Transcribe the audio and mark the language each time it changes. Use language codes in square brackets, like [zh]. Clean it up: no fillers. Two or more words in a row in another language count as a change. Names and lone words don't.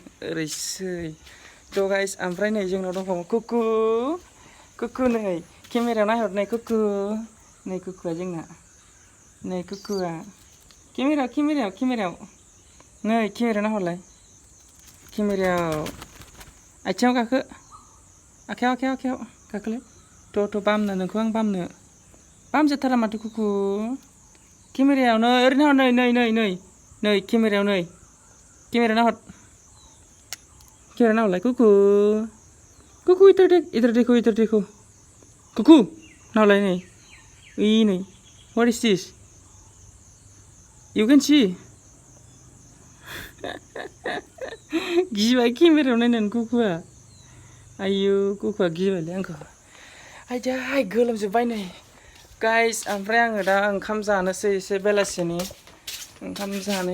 [brx] ओरैसै थ' गाइस ओमफ्राय नै जोंनाव दंबावो कुकु नै केमेरायाव नायहर नै कुकु नै कुकुआ जोंना नै कुकुआ केमेरायाव नै केमेरायाव नाहरलाय केमेरायाव आथिङाव गाखो आखायाव गाखोलाय थ' बामनो नोंखौ आं बामजोबथारा माथो कुकु केमेरायावनो ओरैनो नाहर नै केमेरायाव नाहरलाय कुकु [hi] इधर देखो [brx] कुकु नाहरलाय नै [en] what is this you can see [brx] गिबाय केमेरायाव नायनानै कुकुआ आयु कुकुआ गिबायलै आंखौ आयदै गोलोमजोब्बाय नै गाइस ओमफ्राय आङो दा ओंखाम जानोसै एसे बेलासिनि ओंखाम जानो